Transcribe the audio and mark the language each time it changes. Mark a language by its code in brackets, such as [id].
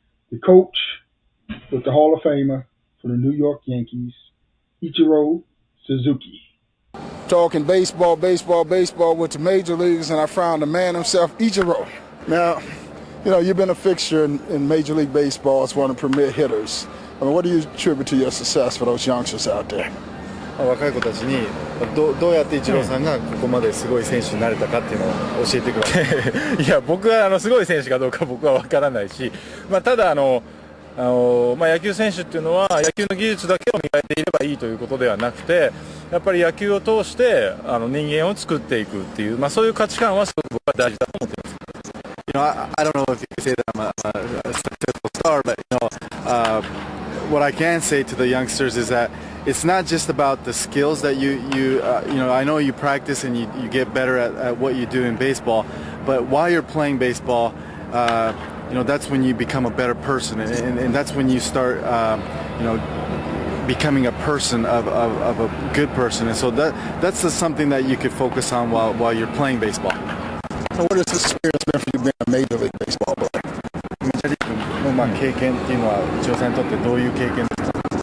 [en] The coach with the Hall of Famer for the New York Yankees, Ichiro Suzuki. Talking baseball with the major leagues, and I found the man himself, Ichiro. Now, you know, you've been a fixture in Major League Baseball as one of the premier hitters. I mean, what do you attribute to your success for those youngsters out there? [ja] 若い子たちにどうやってイチローさんがここまですごい選手になれたかっていうのを教えてください。いや、僕はすごい選手かどうか僕は分からないし、ただ野球選手っていうのは野球の技術だけを磨いていればいいということではなくて、やっぱり野球を通して人間を作っていくっていう、そういう価値観はすごく僕は大事だと思っています。 [en] You know, I don't know if you can say that I'm a successful star, but you know, what I can say to the youngsters is that it's not just about the skills that you know. I know you practice and you get better at what you do in baseball, but while you're playing baseball, you know, that's when you become a better person, and that's when you start, you know, becoming a person of a good person. And so that's just something that you could focus on while you're playing baseball. So what has this experience been for you being a Major League Baseball player? [ja] メジャーリーグの経験っていうのはイチローさんにとってどういう経験ですか？